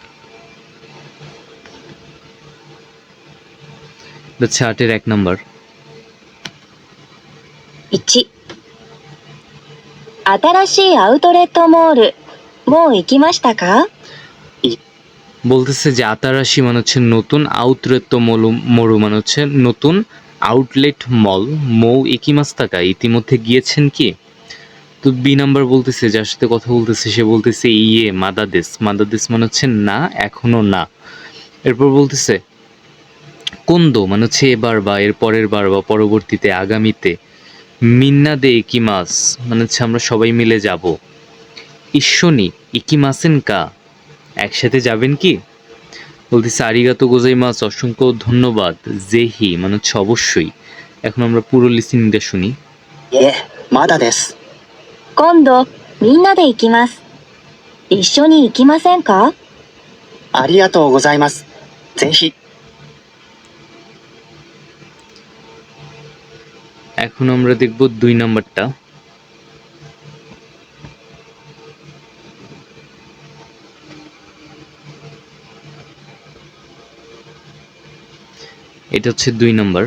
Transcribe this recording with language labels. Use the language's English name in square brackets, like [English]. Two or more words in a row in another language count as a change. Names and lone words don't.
[Bangla] হচ্ছে 8-এর 1 নাম্বার। [Japanese] 1、新しいアウトレットモール、もう行きましたか？ [Bangla] বলতেছে যে আতারাশি মানে হচ্ছে নতুন, [Japanese] アウトレットモール [Bangla] মানে হচ্ছে নতুন [English] outlet mall, [Japanese] もう 行きましたか [Bangla] ইতিমধ্যে গিয়েছেন কি? তো বি নাম্বার বলতেছে, যার সাথে কথা বলতেছে সে বলতেছে [Japanese] いえ まだです, [Bangla] মাদাদেস মানে হচ্ছে না, এখনো না। এরপর বলতেছে কোন্দো মানে হচ্ছে এবার বা এর পরের বার বা পরবর্তীতে, আগামীতে। [Japanese] みんな で 行きます [Bangla] মানে হচ্ছে আমরা সবাই মিলে যাব। [Japanese] 一緒に 行きません か, [Bangla] একসাথে যাবেন কি? বলতেছে [Japanese] ありがとう ございます, [Bangla] অসংখ্য ধন্যবাদ। জেহি মানে হচ্ছে অবশ্যই। এখন আমরা পুরো লিসেনিংটা শুনি। [Japanese] いえ、まだです。今度みんなで行きます。一緒に行きませんか？ありがとうございます。ぜひ。 [Bangla] এখন আমরা দেখব 2 নাম্বারটা। এটা হচ্ছে 2 নাম্বার।